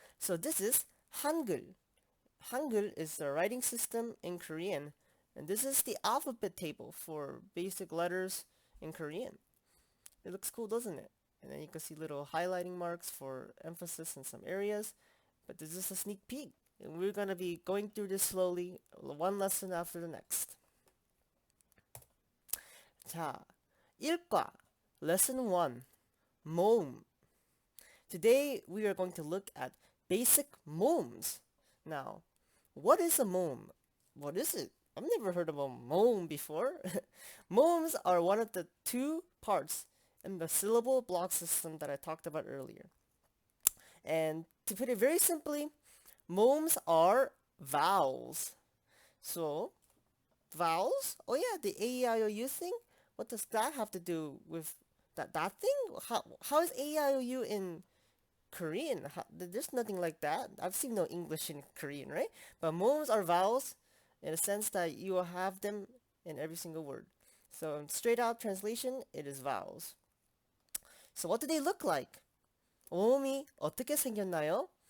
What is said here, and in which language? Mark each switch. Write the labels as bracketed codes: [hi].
[en] So this is Hangul. Hangul is the writing system in Korean, and this is the alphabet table for basic letters in Korean. It looks cool, doesn't it? And then you can see little highlighting marks for emphasis in some areas. But this is a sneak peek. And we're going to be going through this slowly, one lesson after the next. [ko] 자, 일과, [en] lesson 1, [ko] 모음. [en] Today we are going to look at basic moums. Now, what is a moum? What is it? I've never heard of a moum before. Moums are one of the two parts in the syllable block system that I talked about earlier. And to put it very simply, moums are vowels. So, vowels? Oh yeah, the A-E-I-O-U thing? What does that have to do with that thing? How is A-E-I-O-U in Korean? There's nothing like that. I've seen no English in Korean, right? But moums are vowels in a sense that you will have them in every single word. So in straight out translation, it is vowels. So what do they look like? [ko] 모음이 어떻게 생겼나요?